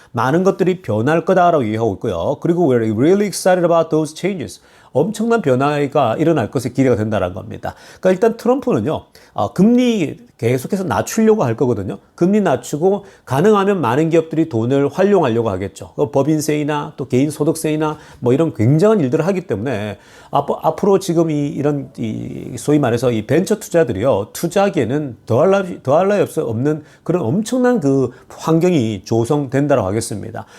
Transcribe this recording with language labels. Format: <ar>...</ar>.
<ko>많은 것들이 변할 거다라고 얘기하고 있고요.</ko> <en>그리고 we're really excited about those changes.</en> <ko>엄청난 변화가 일어날 것에 기대가 된다는 겁니다. 그러니까 일단 트럼프는요, 금리 계속해서 낮추려고 할 거거든요. 금리 낮추고 가능하면 많은 기업들이 돈을 활용하려고 하겠죠. 법인세이나 또 개인소득세이나 뭐 이런 굉장한 일들을 하기 때문에 앞으로 지금 이런 소위 말해서 이 벤처 투자들이요, 투자하기에는 더할 나위 없는 그런 엄청난 그 환경이 조성된다고 하겠습니다.</ko>